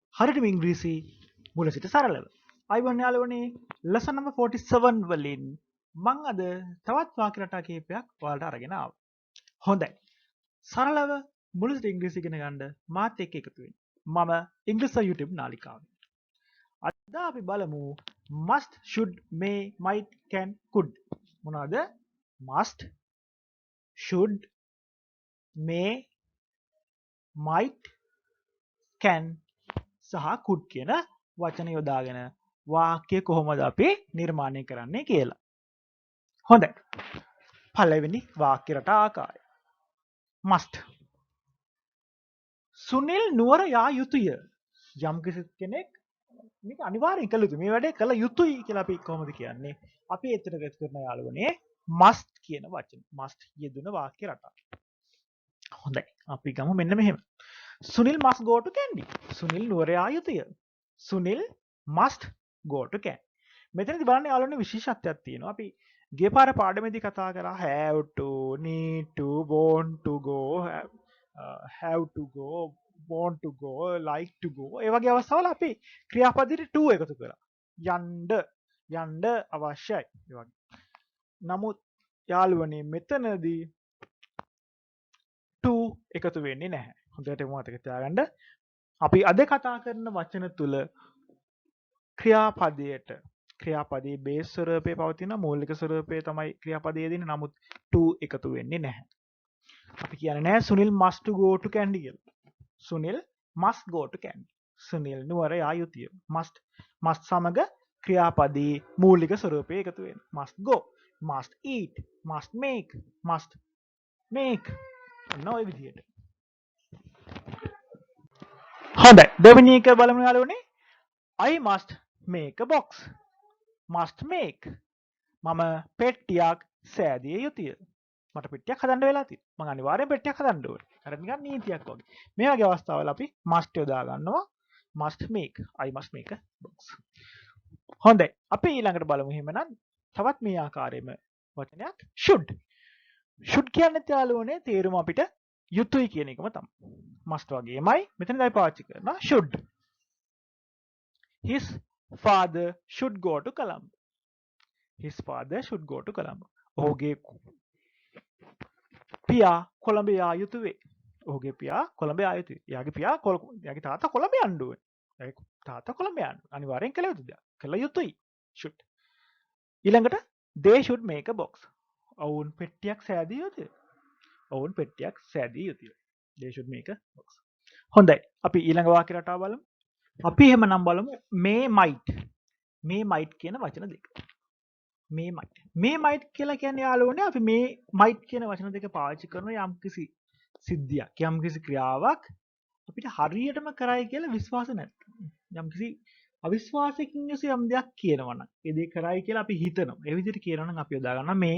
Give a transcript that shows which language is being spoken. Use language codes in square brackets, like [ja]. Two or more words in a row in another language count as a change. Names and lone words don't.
[si] හරියටම ඉංග්‍රීසි මුල සිට සරලව. අයිබෝන් යාළුවනේ [en] lesson number 47 [si] වලින් මම අද තවත් වාක්‍ය රටා කිහිපයක් ඔයාලට අරගෙන ආවා. හොඳයි. සරලව මුල සිට ඉංග්‍රීසි ඉගෙන ගන්න මාත් එක්ක එකතු වෙන්න. මම ඉංග්‍රීසි YouTube නාලිකාවේ. අද අපි බලමු [en] must, should, may, might, can, could. [si] මොනවද? [en] must, should, may, might, can [si] සහ could කියන වචන යොදාගෙන වාක්‍ය කොහොමද අපි නිර්මාණය කරන්නේ කියලා. හොඳයි. පළවෙනි වාක්‍ය රටා ආකාරය. must. සුනිල් නුවර යා යුතුය. යම් කෙනෙක් මේක අනිවාර්යෙන් කළ යුතුයි. මේ වැඩේ කළ යුතුයි කියලා අපි කොහොමද කියන්නේ? අපි එතන ගත කරන යාළුවනේ must කියන වචන. must යෙදුන වාක්‍ය රටා. හොඳයි. අපි ගමු මෙන්න මෙහෙම. [en] Sunil must go to Kandy. [si] Sunil නුවර යා යුතුය. [en] Sunil must go to Kandy. [si] මෙතනදී බලන්න යාළුවනේ විශේෂත්වයක් තියෙනවා. අපි ගිය පාර පාඩමේදී කතා කරා [en] have to, need to, want to go, have to go, want to go, like to go. [si] ඒ වගේ අවස්ථාවල අපි ක්‍රියාපදයට to එකතු කරා. යන්න අවශ්‍යයි. ඒ වගේ. නමුත් යාළුවනේ මෙතනදී to එකතු වෙන්නේ නැහැ. හොඳට මතක තියාගන්න. අපි අද කතා කරන වචන තුල ක්‍රියාපදයේ බේස් ස්වරූපයේ පවතින මූලික ස්වරූපයේ තමයි ක්‍රියාපදයේ දෙන්නේ. නමුත් to එකතු වෙන්නේ නැහැ. අපි කියන්නේ නැහැ [en] Sunil must to go to Kandy [si] කියලා. [en] Sunil must go to Kandy. Sunil [si] නුවර යා යුතුය. must සමග ක්‍රියාපදයේ මූලික ස්වරූපයේ එකතු වෙනවා. [en] must go, must eat, must make [si] ඔන්න ඔය විදිහට. හොඳයි. දෙවෙනි එක බලමු යාළුවනේ. [en] I must make a box. must make. [si] මම පෙට්ටියක් සෑදිය යුතුය. මට පෙට්ටියක් හදන්න වෙලා තියෙනවා. මම අනිවාර්යෙන් පෙට්ටියක් හදන්න ඕනේ. අර නිකන් නීතියක් වගේ. මේ වගේ අවස්ථාවල අපි must යොදා ගන්නවා. [en] must make. I must make a box. [si] හොඳයි. අපි ඊළඟට බලමු එහෙමනම් තවත් මේ ආකාරයෙන්ම වචනයක් should. should කියන්නේ යාළුවනේ තේරුම අපිට යුතුයි කියන එකම තමයි. must වගේමයි මෙතනදී අපි පාවිච්චි කරනවා should. [en] His father should go to Colombo. His father should go to Colombo. [si] ඔහුගේ පියා කොළඹ යා යුතු වේ. ඔහුගේ පියා කොළඹ යා යුතුයි. එයාගේ තාත්තා කොළඹ යන්න ඕනේ. එයාගේ තාත්තා කොළඹ යන්න. අනිවාර්යෙන් කළ යුතු දෙයක්. කළ යුතුයි. should. [en] ඊළඟට they should make a box. [si] ඔවුන් පෙට්ටියක් සෑදිය යුතුය. ඔවුන් පෙට්ටියක් සෑදිය යුතුය. [en] they should make a box. [si] හොඳයි. අපි ඊළඟ වාක්‍ය රටාව බලමු. අපි එහෙමනම් බලමු [en] may might [si] කියන වචන දෙක. [en] may might [si] කියලා කියන්නේ යාළුවනේ අපි මේ might කියන වචන දෙක පාවිච්චි කරන යම්කිසි සිද්ධියක් යම්කිසි ක්‍රියාවක් අපිට හරියටම කරයි කියලා විශ්වාස නැත්නම් යම්කිසි අවිශ්වාසයකින් යුතු යම් දෙයක් කියනවා නම් ඒ දේ කරයි කියලා අපි හිතනවා. ඒ විදිහට කියනවා නම් අපි යොදා ගන්නවා මේ.